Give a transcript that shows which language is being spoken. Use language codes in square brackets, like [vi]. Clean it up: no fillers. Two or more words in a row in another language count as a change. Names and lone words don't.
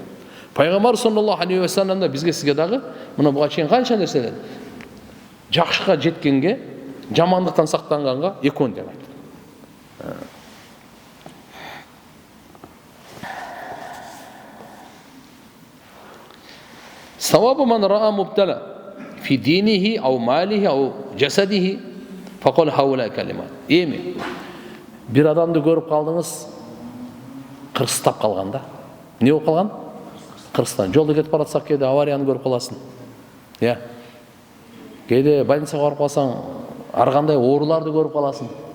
[ky] Пайгамбар [ar] صلى الله عليه وسلم [ky] да бизге, сизге дагы мына буга чейин канча нерселер жакшыга жеткенге, жамандыктан сактанганга экөөнү тең айтат. [ar] ثواب من رأى مبتلى في دينه أو ماله أو جسده فقال هؤلاء الكلمات. [ky] Эми бир адамды көрүп калдыңыз, кырстап калган да. Не болуп калган? Кырстан. Жолдо кетип баратсак, кээде аварияны көрүп каласың. Кээде больницага барып калсаң, ар кандай ооруларды көрүп каласың.